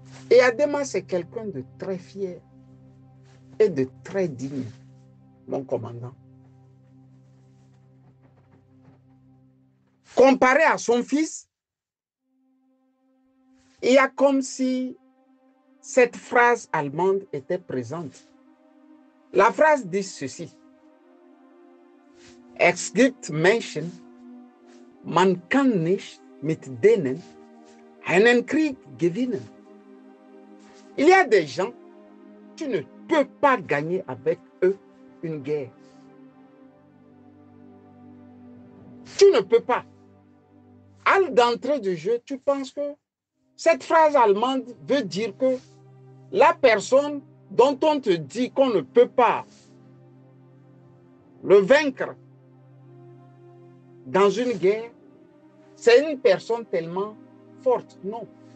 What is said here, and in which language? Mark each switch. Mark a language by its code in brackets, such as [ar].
[fr] Et Yadema, c'est quelqu'un de très fier et de très digne, mon commandant. Comparé à son fils, il y a comme si cette phrase allemande était présente. La phrase dit ceci. [de] Es gibt Menschen, man kann nicht mit denen einen Krieg gewinnen. [fr] Il y a des gens, tu ne peux pas gagner avec eux une guerre. Tu ne peux pas. À l'entrée du jeu, tu penses que cette phrase allemande veut dire que la personne dont on te dit qu'on ne peut pas le vaincre dans une guerre, c'est une personne tellement forte. Non.